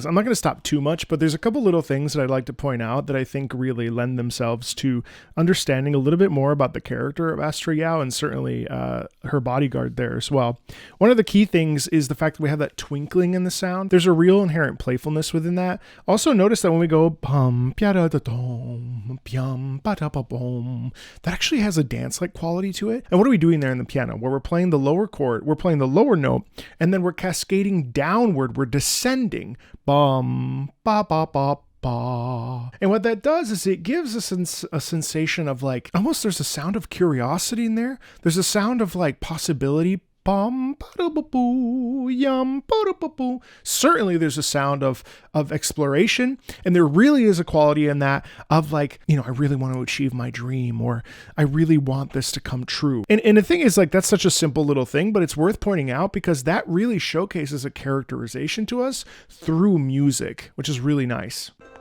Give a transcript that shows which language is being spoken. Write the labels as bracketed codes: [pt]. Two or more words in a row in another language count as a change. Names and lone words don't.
[en] I'm not going to stop too much, but there's a couple little things that I'd like to point out that I think really lend themselves to understanding a little bit more about the character of Astra Yao and certainly her bodyguard there as well. One of the key things is the fact that we have that twinkling in the sound. There's a real inherent playfulness within that. Also notice that when we go bum piada da dom piam ba da ba boom, that actually has a dance-like quality to it. And what are we doing there in the piano? Where we're playing the lower chord, we're playing the lower note, and then we're cascading downward, we're descending. Bum, ba, ba, ba, ba. And what that does is it gives us a sensation of like, almost there's a sound of curiosity in there. There's a sound of like possibility. Bum, ba-da-ba-boo, yum, ba-da-ba-boo. Certainly there's a sound of exploration, and there really is a quality in that of like, you know, I really want to achieve my dream, or I really want this to come true. And the thing is, like, that's such a simple little thing, but it's worth pointing out because that really showcases a characterization to us through music, which is really nice.